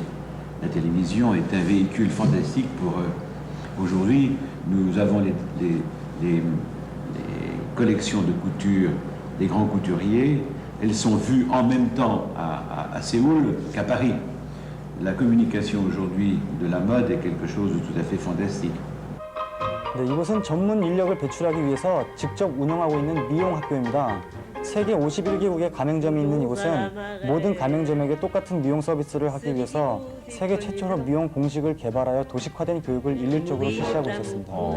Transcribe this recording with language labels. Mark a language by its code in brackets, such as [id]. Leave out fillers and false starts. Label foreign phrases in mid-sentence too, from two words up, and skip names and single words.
[fr] La télévision est un véhicule fantastique pour aujourd'hui. Nous avons les collections de couture des grands couturiers. Elles sont vues en même temps à Séoul qu'à Paris. La communication aujourd'hui de la mode est quelque chose de tout à fait fantastique. [ko] 네, 이곳은 전문 인력을 배출하기 위해서 직접 운영하고 있는 미용 학교입니다. 세계 51개국의 가맹점이 있는 이곳은 모든 가맹점에게 똑같은 미용 서비스를 하기 위해서 세계 최초로 미용 공식을 개발하여 도식화된 교육을 일률적으로 실시하고 있었습니다.